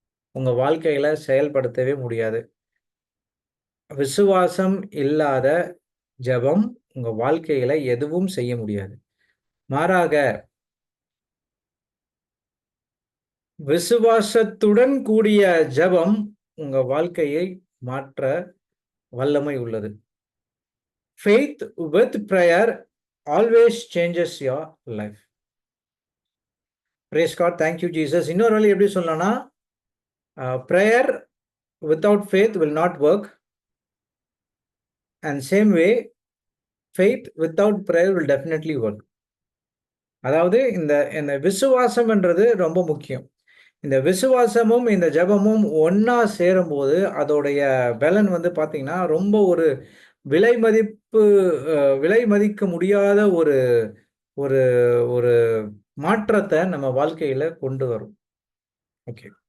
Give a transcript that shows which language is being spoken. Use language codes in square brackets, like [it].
[ta] உங்க வாழ்க்கையில செயல்படுத்தவே முடியாது. விசுவாசம் இல்லாத ஜெபம் உங்க வாழ்க்கையில எதுவும் செய்ய முடியாது. மாறாக விசுவாசத்துடன் கூடிய ஜெபம் உங்க வாழ்க்கையை மாற்ற வல்லமை உள்ளது. [en] Faith with prayer always changes your life. Praise God. Thank you, Jesus. இன்னொரு வழி எப்படி சொல்லலாம்னா, prayer without faith will not work. And same way, faith without prayer will definitely work. [ta] அதாவது இந்த விசுவாசம்ன்றது ரொம்ப முக்கியம். இந்த விசுவாசமும் இந்த ஜெபமும் ஒண்ணா சேரும்போது அதோடைய பலன் வந்து பார்த்தீங்கன்னா, ரொம்ப ஒரு விலை மதிப்பு விலை மதிக்க முடியாத ஒரு ஒரு ஒரு மாற்றத்த நம்ம வாழ்க்கையில கொண்டு வரும். ஓகே.